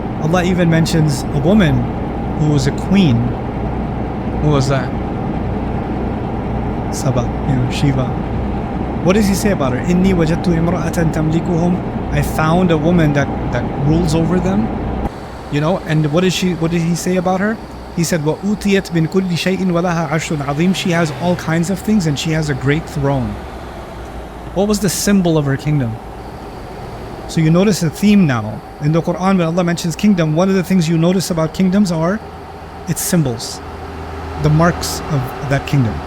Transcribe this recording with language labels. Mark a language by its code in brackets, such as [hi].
[en] Allah even mentions a woman who was a queen. Who was that? Saba, Shiva. What does he say about her? [ar] Inni wajadtu imra'atan tamlikuhum. [en] I found a woman that rules over them. And what did he say about her? He said, [ar] وَأُوتِيَتْ مِنْ كُلِّ شَيْءٍ وَلَهَا عَرْشٌ عَظِيمٌ. [en] She has all kinds of things and she has a great throne. What was the symbol of her kingdom? So you notice a theme now. In the Quran, when Allah mentions kingdom, one of the things you notice about kingdoms are its symbols, the marks of that kingdom.